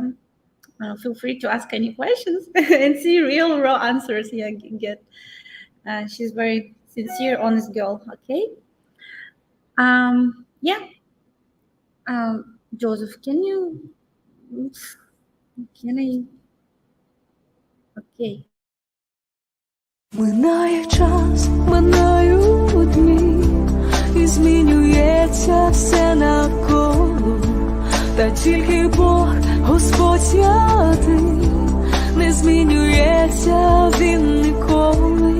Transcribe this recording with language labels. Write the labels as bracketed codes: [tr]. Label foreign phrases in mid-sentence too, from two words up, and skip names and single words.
[en] Feel free to ask any questions and see real raw answers. Yeah, get. She's very sincere, honest girl. Okay. Yeah. Joseph, can I? Okay. [uk] Минає час, минають дні, і змінюється все навколо, та тільки Бог, Господь святий, не змінюється Він ніколи.